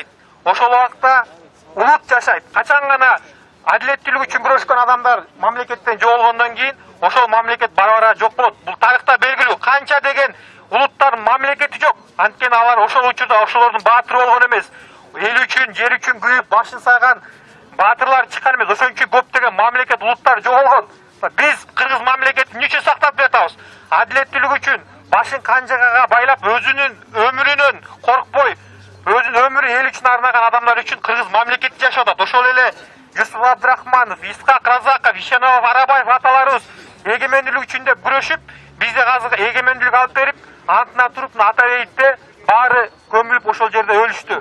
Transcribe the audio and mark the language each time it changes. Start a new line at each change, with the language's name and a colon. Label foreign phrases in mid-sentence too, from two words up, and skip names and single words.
Kyrgyz: Ошол убакта улут жашайт. Качан гана адилеттүүлүк үчүн күрөшкөн адамдар мамлекеттен жоголгондон кийин ошол мамлекет бара-бара жок болот. Бул тарыхта белгилүү. Канча деген улуттардын мамлекети жок. Анткени алар ошол учурда ошолордун баатыры болгон эмес. Эл үчүн, жер үчүн күйүп, башын сайган баатырлар чыккан эмес. Ошон үчүн көптөгөн мамлекет, улуттар жоголгон. Биз Кыргыз мамлекетини ничин сактап жатабыз? Adilettүүлүк үчүн башын канжагага байлап, өзүнүн өмүрүнөн коркпой, өзүнүн өмүрү эл үчүн арнаган адамдар үчүн Кыргыз мамлекетте жашап атат. Ошол эле Юсуп Абдрахманов, Исхак Разаков, Ишенов, Арабаев аталарыбыз эгемендүүлүк үчүн деп күрөшүп, бизде азыр эгемендүүлүк алып берип, антына туруп ата бейитте баары көмүлүп ошол жерде өлүштү.